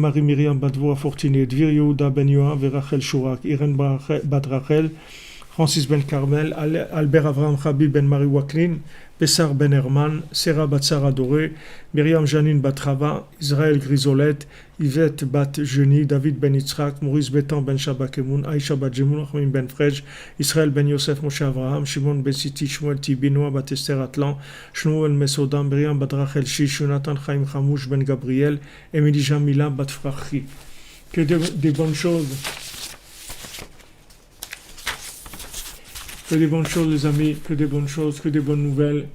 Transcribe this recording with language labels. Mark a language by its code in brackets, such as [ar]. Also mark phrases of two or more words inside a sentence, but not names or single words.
[fr] Marie Myriam bat Voa Fortuné, Dvir Yehuda ben Yoav et Rachel Chourak, Irène bat Rachel, Francis ben Carmel, Albert Avraham Chabi ben Marie Waklin, Pessar ben Herman, Sarah bat Sarah Doré, Myriam Janine bat Rava, Israël Grisolette, Yvette bat Jeuny, David ben Yitzhak, Maurice Bétan ben Shabakemoun, Aïcha bat Jemoun, Rahim ben Frej, Israël ben Yosef Moshe Avraham, Shimon ben Siti, Shmuel Tibi, Noah bat Esther Atlan, Shmuel Mesoda, Myriam bat Rachel Shish, Jonathan Chaim Chamouche ben Gabriel, Émilie Jamila bat Frachi. Que des bonnes choses. Que des bonnes choses, les amis, que des bonnes choses, que des bonnes nouvelles.